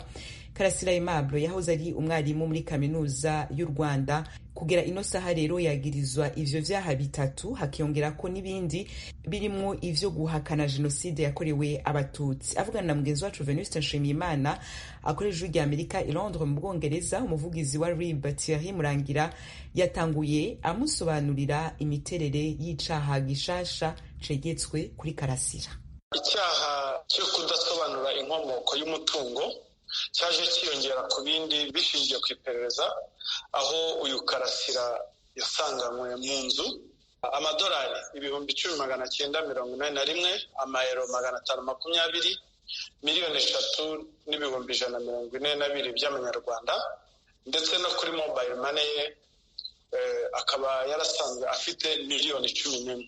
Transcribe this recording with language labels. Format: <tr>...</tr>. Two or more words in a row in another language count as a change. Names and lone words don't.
<rn>Karasira Aimable yahoze ari umwarimu muri kaminuza y'u Rwanda. Kugera ino saha rero yagirizwa ivyo vyaha bitatu, hakiyongera ko n'ibindi birimwo ivyo guhakana jenoside yakorewe abatutsi. Avugana na mugenzi wacu Venuste Nshimiyimana akorera Ijwi ry'Amerika i Londres mu Bwongereza, umuvugizi wa RIB Thierry Murangira yatanguye amusobanurira imiterere y'icaha gishasha cegetswe kuri Karasira.</rn> <rw>Icyaha cyo kudasobanura inkomoko y'umutungo cyaje kiyongera ku bindi bishingiye ku iperereza, aho uyu Karasira yasanganywe mu nzu amadolari 10,941, amayero 520, miliyoni 3,142 by'amanyarwanda, ndetse no kuri</rw> <en>mobile money</en> <rw>ye akaba yarasanzwe afite miliyoni 11.</rw>